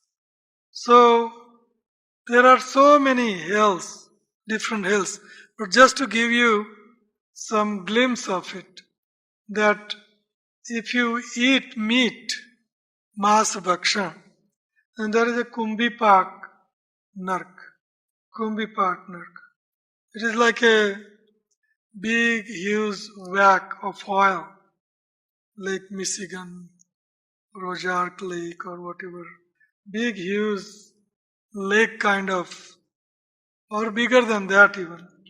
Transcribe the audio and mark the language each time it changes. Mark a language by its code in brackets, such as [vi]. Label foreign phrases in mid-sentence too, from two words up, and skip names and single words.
[en] So there are so many hells, different hells. But just to give you some glimpse of it, that if you eat meat, [hi] मांस भक्षण, [en] and there is a Kumbipak nark. Kumbipak nark. It is like a big, huge whack of oil, Lake Michigan, or Ozark Lake, or whatever. Big, huge lake kind of, or bigger than that even.